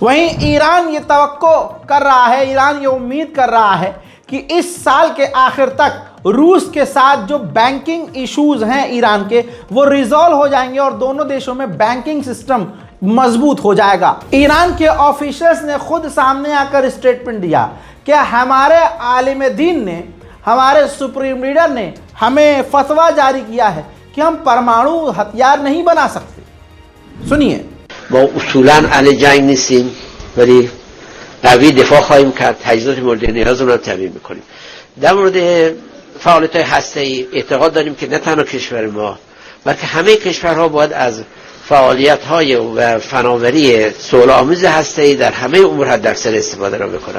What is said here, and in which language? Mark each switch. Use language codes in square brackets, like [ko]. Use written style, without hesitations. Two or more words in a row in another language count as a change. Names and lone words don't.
[hi] वहीं ईरान ये तवक्को कर रहा है, ईरान ये उम्मीद कर रहा है कि इस साल के आखिर तक रूस के साथ जो [en] banking issues [hi] हैं ईरान के वो रिजॉल्व हो जाएंगे और दोनों देशों में [en] banking system [hi] मजबूत हो जाएगा। ईरान के ऑफिशियल्स ने खुद सामने आकर स्टेटमेंट दिया कि हमारे आलिम दीन ने, हमारे [en] supreme leader [hi] ने हमें फतवा जारी किया है कि हम परमाणु हथियार नहीं बना सकते। सुनिए, [fa] ما اصولا علی جنگ نیستیم ولی قوی دفاع خواهیم کرد، تجهیزات مورد نیاز رو تامین میکنیم. در مورد فعالیت‌های هسته‌ای اعتقاد داریم که نه تنها کشور ما بلکه همه کشورها باید از فعالیت‌های و فناوری صلح‌آمیز هسته‌ای در همه امور حداکثر استفاده را بکنند.